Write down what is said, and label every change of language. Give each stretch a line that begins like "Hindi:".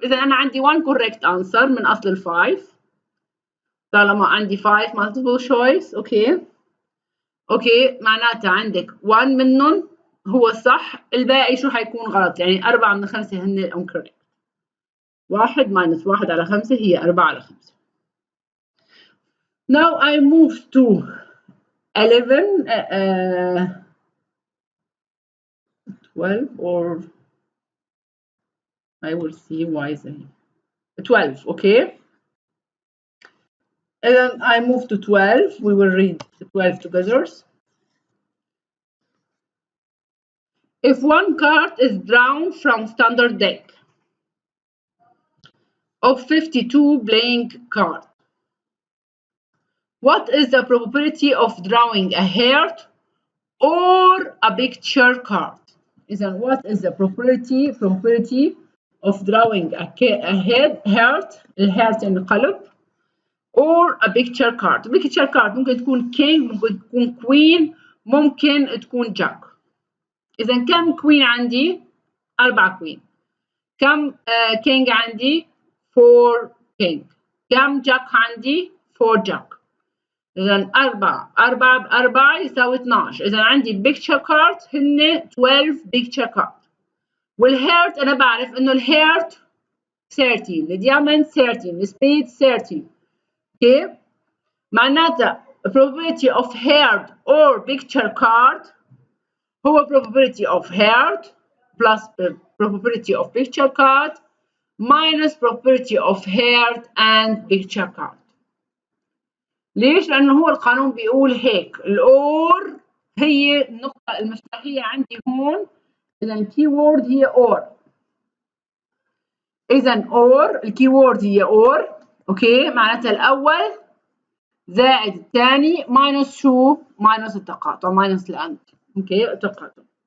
Arabic: إذا أنا عندي 1 correct answer من أصل 5 طالما عندي 5 multiple choice. أوكي أوكي، معناتها عندك 1 منهم هو الصح، الباقي شو حيكون غلط؟ يعني 4 من 5 هن incorrect. 1 minus 1 على 5 هي 4 على 5.
English: Now I move to 11 12 or I will see why is 12. Okay, and I move to 12. We will read the 12 together. If one card is drawn from standard deck of 52 playing cards, what is the probability of drawing a heart or a picture card? What is the probability of drawing a heart,
Arabic: الهارت يعني القلب,
English: or a picture card.
Arabic: picture card ممكن تكون king، ممكن تكون queen، ممكن تكون jack. إذا كم queen عندي؟ 4 queen. كم king عندي؟ 4 king. كم jack عندي؟ 4 jack. إذا 4 يساوي 12. إذا عندي picture card هن 12 picture card. والهيرت أنا بعرف إنه الهيرت 13، الديامond 13، السبيد 13.
English: Okay? معناتها probability of heart or picture card هو probability of heart plus probability of picture card minus probability of heart and picture card.
Arabic: ليش؟ لأنه هو القانون بيقول هيك. الأور هي النقطة المفتاحية عندي هون. إذا الكي وورد هي أور. إذا أور الكي وورد هي أور. أوكي، معناتها الأول زائد الثاني ماينس شو؟ ماينس التقاطع، ماينس الأند. أوكي، التقاطع.